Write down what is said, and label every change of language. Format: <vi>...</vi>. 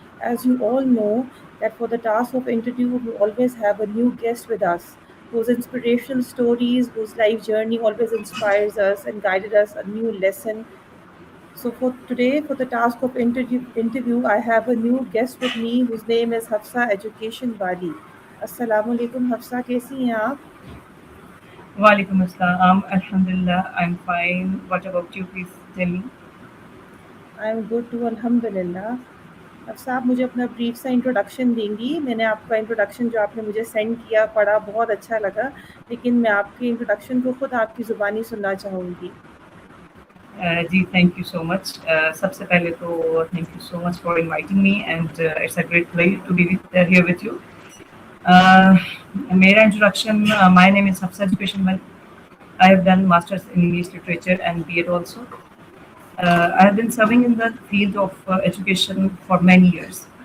<en>As you all know, that for the task of interview, we always have a new guest with us, whose inspirational stories, whose life journey always inspires us and guided us a new lesson. So for today, for the task of interview, I have a new guest with me whose name is Hafsa Education Bali.</en> <hi>Assalamu alaikum Hafsa, कैसी हैं आप?</hi> <en>Walaikum assalam. Alhamdulillah, I'm fine. What about you? Please tell me. I am good too अल्हम्दुलिल्लाह.</en> <hi>हफ्सा आप मुझे अपना brief सा introduction देंगी. मैंने आपका इंट्रोडक्शन जो आपने मुझे सेंड किया पढ़ा बहुत अच्छा लगा, लेकिन मैं आपके इंट्रोडक्शन को खुद आपकी ज़ुबानी सुनना चाहूँगी.</hi> <en>जी, thank you so much.</en> <hi>सबसे पहले तो</hi> <en>thank you so much for inviting me and it's a great pleasure to be here with you. Uh,</en> <hi>मेरा</hi> <en>introduction, my name is Hafsa Education Malik. I have done Masters in English Literature and B.Ed also. I have been serving in the field of education for many years.</en>